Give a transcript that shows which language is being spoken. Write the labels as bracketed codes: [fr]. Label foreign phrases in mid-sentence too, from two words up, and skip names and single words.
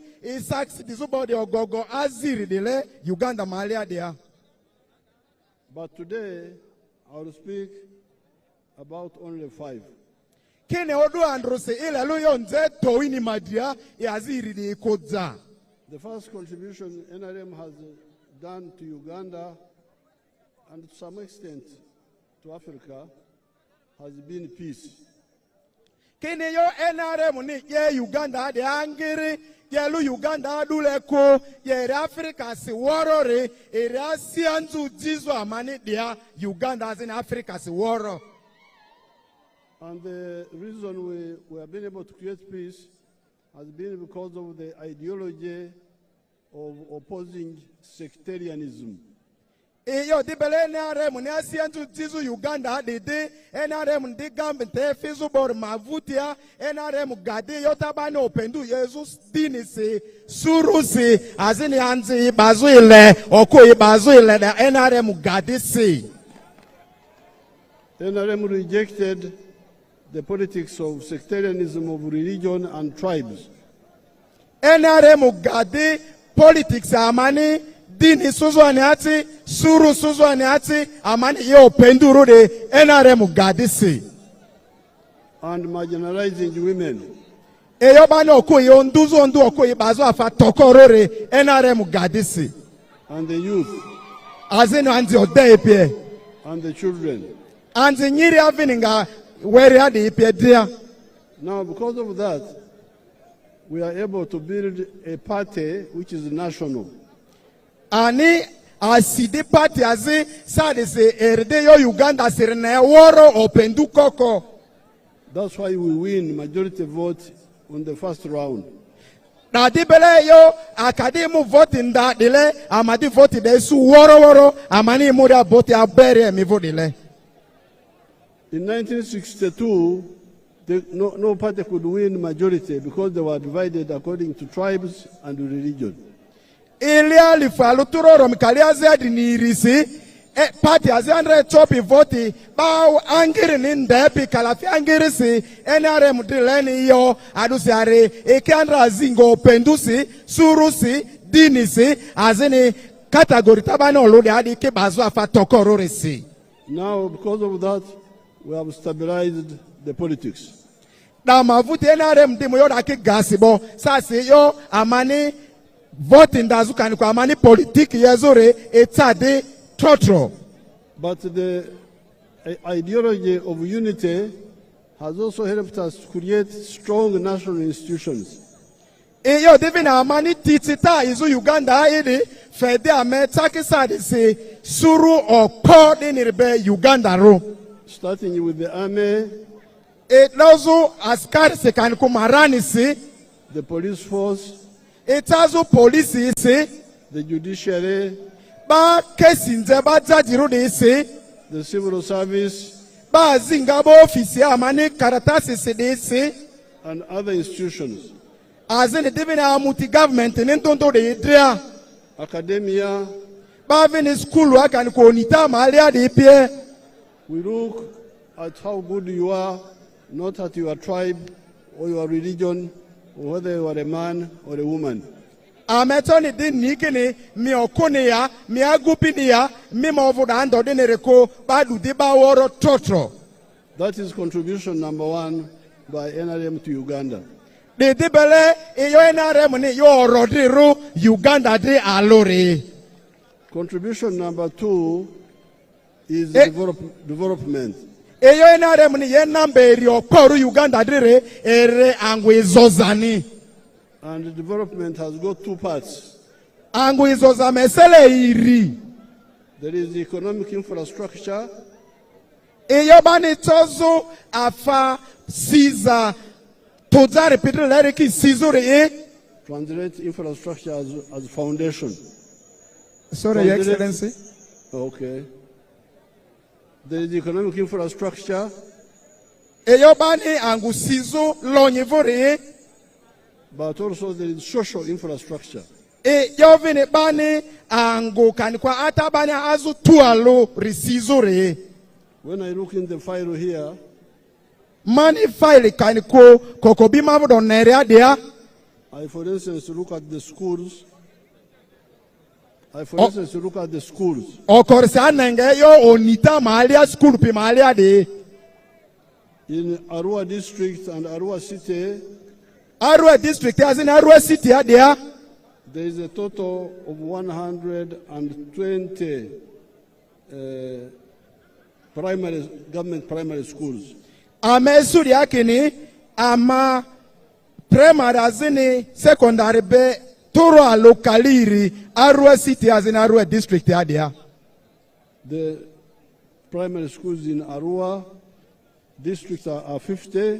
[lgg] isaksi dizubo de ogogo aziri dele Uganda malia dia. [en] But today, I will speak about only 5. [lgg] Kene odu androse ile luyo nze toini madia yaziri de kodza. [en] The first contribution NRM has done to Uganda and to some extent to Africa has been peace. [lgg] Kene yo NRM ni ye Uganda de angiri ye lu Uganda adule ko ye Africa si warore ere asianzu jizo amani dia Uganda as in Africa si waro. [en] And the reason we have been able to create peace has been because of the ideology of opposing sectarianism. [lgg] Eyo dibele NRM ni asianzu jizo Uganda dede NRM di gambe te fizu bor mavutia NRM gade yotabane opendu Jesus dini se suru se azini anzi bazu ile oko ibazu ile da NRM gade se. [en] NRM rejected the politics of sectarianism of religion and tribes. [lgg] NRM gade politics amani dini suzwani ati suru suzwani ati amani yo penduru de NRM gade se. [en] And marginalizing women. [lgg] Eyo bani oko yo nduzo ndu oko ibazu afa tokorore NRM gade se. [en] And the youth. [lgg] Azini anzi ode epie. [en] And the children. [lgg] Anzi nyiri avininga [en] where are the [lgg] epie. [en] Now because of that, we are able to build a party which is national. [lgg] Ani asidi party azi sadi se erde yo Uganda sirne woro opendu koko. [en] That's why we win majority vote on the first round. [lgg] Na dibele yo akadimu vote nda dile amadi vote de su woro woro amani muria vote abere mi vote dile. [en] In 1962, no party could win majority because they were divided according to tribes and religion. [lgg] Ilia lifaluturo romikalia zedi ni irisi party azandre chopi voti ba angiri ni ndepi kalafi angiri si NRM dileni yo adusi are ekandra zingo pendusi surusi dinisi azini category tabani olode adi ke bazu afa tokorore si. [en] Now because of that we have stabilized the politics. [lgg] Na mavuti NRM dimo yo daki gasibo sasi yo amani voting dazuka ni kwa amani politiki yezore etade trotro. [en] But the ideology of unity has also helped us to create strong national institutions. [lgg] Eyo divina amani titita izu Uganda ili fede ametaki sadi se suru okpo dinirbe Uganda ro. [en] Starting with the army. [lgg] Etlozu askari se kanikumarani si. [en] The police force. [lgg] Etazu polisi si. [en] The judiciary. [lgg] Ba kesi nze ba jajiru de si. [en] The civil service. [lgg] Ba zingabo ofisi amani karatasi si de si. [en] And other institutions. [lgg] Azini divina amuti government nintondo de idria. [en] Academia. [lgg] Ba vini skulu akanikonita malia de ipie. [en] We look at how good you are, not at your tribe or your religion, or whether you are a man or a woman. [lgg] Ametoni din nikini mi okuni ya, mi agupini ya, mi mavuda ando dinereko badu diba woro trotro. [en] That is contribution number 1 by NRM to Uganda. [lgg] De dibele iyo NRM ni yo rodiru Uganda di alori. [en] Contribution number 2 is development. [lgg] Eyo NRM ni ye namberi okoru Uganda dire ere angwe zozani. [en] And development has got 2 parts. [lgg] Angwe zoza mesele iri. [en] There is economic infrastructure. [lgg] Eyo bani tozo afa siza tozari pitri leriki sizuri e. [en] Translate infrastructure as foundation. Sorry, Your Excellency. Okay. There is economic infrastructure. [lgg] Eyobani angusizo lonyevore. [en] But also there is social infrastructure. [lgg] Eyovini bani angu kanikwa atabani azu tualo risizore. [en] When I look in the file here, [lgg] mani file kaniko kokobima vodonere dia. [en] I, for instance, look at the schools. [lgg] Okorsanenge yo onita mahalia school pi mahalia de. [en] In Arua district and Arua city. [lgg] Arua district as in Arua city there. [en] There is a total of 120 government primary schools. [lgg] Amesuri yakini ama primary azini secondary be toro lokaliri Arua city as in Arua district there. [en] The primary schools in Arua district are 50.